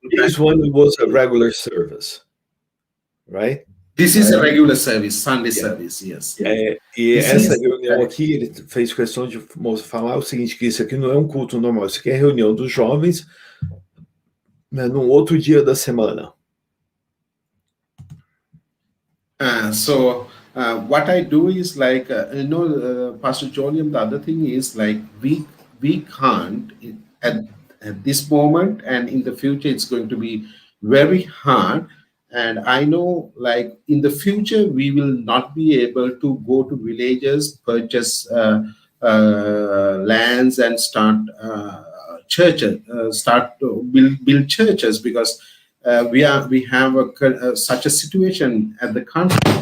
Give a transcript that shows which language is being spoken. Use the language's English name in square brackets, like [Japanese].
[English] This one was a regular service, right? This is a regular service, Sunday service, yes. [Portuguese] E essa reunião aqui, ele fez questão de falar o seguinte, que isso aqui não é um culto normal, isso aqui é a reunião dos jovens, né, num outro dia da semana. [English] What I do is like, Pastor Joliam, the other thing is like, we can't, at this moment and in the future, it's going to be very hard. And I know, like, in the future, we will not be able to go to villages, purchase lands, and start churches, start to build churches, because we have such a situation at the country.